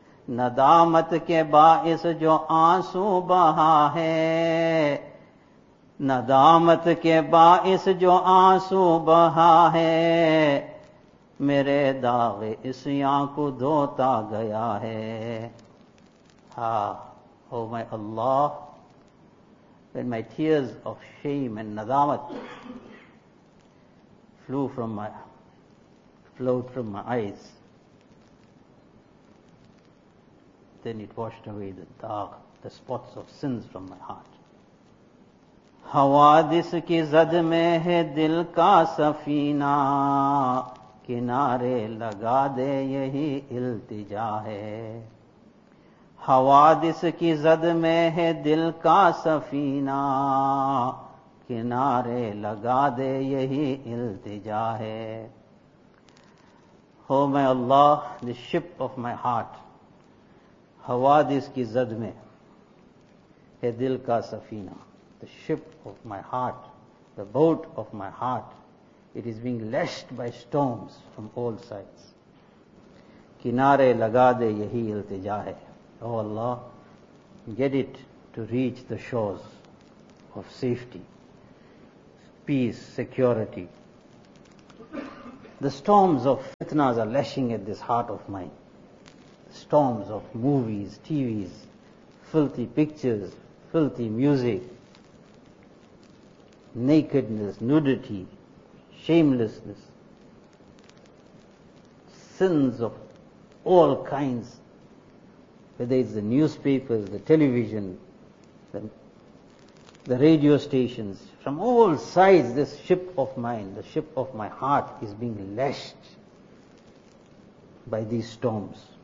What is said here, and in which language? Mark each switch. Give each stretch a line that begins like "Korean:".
Urdu: Nadamat ke ba'is jo aansu baha hai, ندامت کے باعث جو آنسو بہا ہے میرے داغ اس آنکھ دھوتا گیا ہے.
English: Ah, oh my Allah, when my tears of shame and nadamat flowed from my eyes, then it washed away the dark, the spots of sins from my heart.
Urdu: حوادث کی زد میں ہے دل کا سفینہ, کنارے لگا دے یہی التجا ہے. حوادث کی زد میں ہے دل کا سفینہ، کنارے لگا دے یہی التجا ہے.
English: Oh my Allah, the ship of my heart,
Urdu: حوادث کی زد میں ہے دل کا سفینہ.
English: The ship of my heart, the boat of my heart, it is being lashed by storms from all sides.
Urdu: کنارے لگا دے یہی التجا ہے.
English: Oh Allah, get it to reach the shores of safety, peace, security. The storms of fitnas are lashing at this heart of mine. Storms of movies, TVs, filthy pictures, filthy music, nakedness, nudity, shamelessness, sins of all kinds, whether it's the newspapers, the television, the radio stations, from all sides this ship of mine, the ship of my heart is being lashed by these storms.